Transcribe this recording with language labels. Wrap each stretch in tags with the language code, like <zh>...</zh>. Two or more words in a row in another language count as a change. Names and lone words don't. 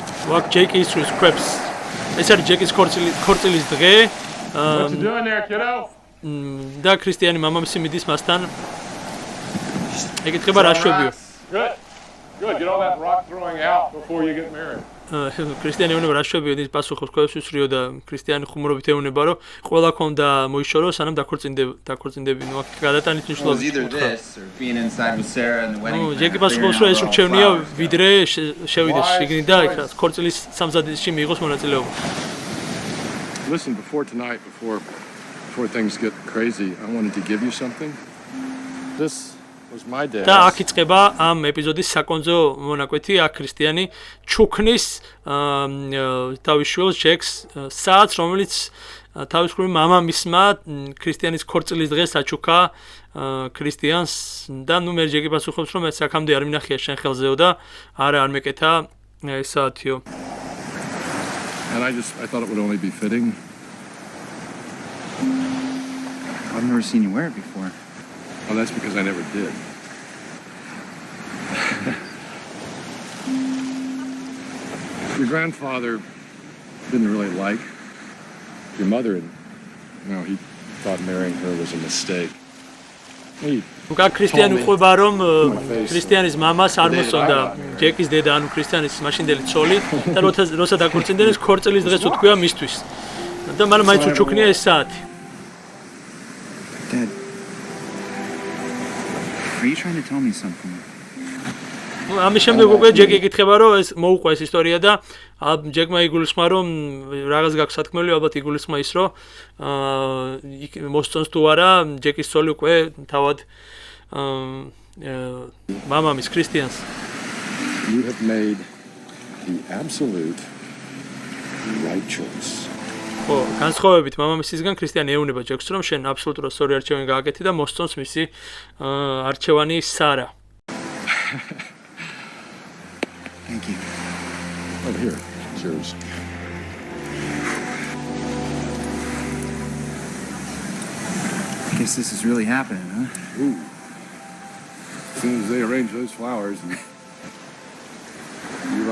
<ka>ვაკ ჯეკი ისვრის კვებს. ეს არის ჯეკის ქორწილის დღე.</ka> <en>What you doing there, kiddo?</en> <ka>და ქრისტიანი მამამისი მიდის მასთან. ეკითხება რა შვებიო.</ka> <en>Good. Good. Get all that rock throwing out before you get married.</en> <ka>ქრისტიანი ეუბნება რა შვებიო, ის პასუხობს კვებს ისვრიო და ქრისტიანი ხუმრობით ეუბნება, რომ ყველა ქონდა მოიშორო, სანამ დაქორწინდები, ნუ აქ გადატანით მნიშვნელობა. ჯეკი პასუხობს, რომ ეს რჩევნია, ვიდრე შევიდეს შიგნით და ქორწილის სამზადისში მიიღოს მონაწილეობა.</ka> <en>Listen, before tonight, before things get crazy, I wanted to give you something. This was my dad.</en> <ka>და აქ იწყება ამ ეპიზოდის საკონძო მონაკვეთი, აქ ქრისტიანი ჩუქნის თავის შვილს ჯეკს საათს, რომელიც თავის მხრივ მამამისმა ქრისტიანის ქორწილის დღეს აჩუქა ქრისტიანს და ნუ მე ჯეკი პასუხობს, რომ ეს აქამდე არ მინახია შენ ხელზეო და არ მეკეთა ეს საათიო.</ka> <en>And I thought it would only be fitting. I've never seen you wear it before. Well, that's because I never did. Your grandfather didn't really like your mother, and he thought marrying her was a mistake.</en> <ka>უკა ქრისტიანი უყვება, რომ ქრისტიანის მამას არ მოსწონდა ჯეკის დედა, ანუ ქრისტიანის მაშინდელი ცოლი და როცა დაქორწინდნენ, ქორწილის დღეს უთქვია მისთვის. და მალე მაინც უჩუქნია ეს საათი.</ka> <en>Dad, are you trying to tell me something?</en> <ka>ამის შემდეგ უკვე ჯეკი ეკითხება, რომ ეს მოუყვა ეს ისტორია და ჯეკმა იგულისხმა, რომ რაღაც გაქვს სათქმელი, ალბათ იგულისხმა ის, რომ მოსწონს თუ არა ჯეკის ცოლი უკვე თავად მამამის ქრისტიანს.</ka> <en>You have made the absolute right choice.</en> <ka>ხო, განსხვავებით მამამისისგან ქრისტიანი ეუბნება ჯეკს, რომ შენ აბსოლუტურად სწორი არჩევანი გააკეთე და მოსწონს მისი არჩევანი სარა.</ka> <en>Thank you. Over here, it's yours. I guess this is really happening, huh? Ooh. As soon as they arrange those flowers, and you run out of rocks.</en>